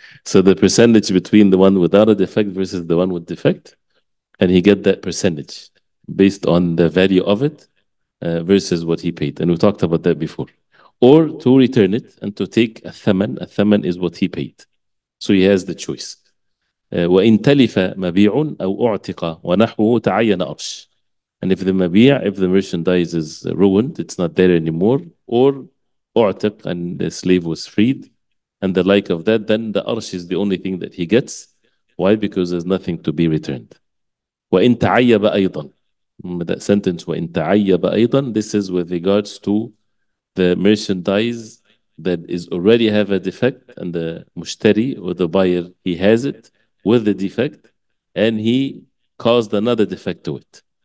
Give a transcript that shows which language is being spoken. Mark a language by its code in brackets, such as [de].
[en] So the percentage between the one without a defect versus the one with defect, and he get that percentage based on the value of it versus what he paid. And we talked about that before. Or to return it and to take a thaman. A thaman is what he paid. So he has the choice. [ar] وإن تلف مبيع أو أعتق ونحوه تعين أرش. [en] And if the مبيع, if the merchandise is ruined, it's not there anymore, or أعتق, and the slave was freed, and the like of that, then the arsh is the only thing that he gets. Why? Because there's nothing to be returned. [ar] وإن تعيب أيضا. [en] Remember that sentence, [ar] وإن تعيب أيضا, [en] this is with regards to the merchandise that is already have a defect, and the mushtari, or the buyer, he has it with the defect, and he caused another defect to it.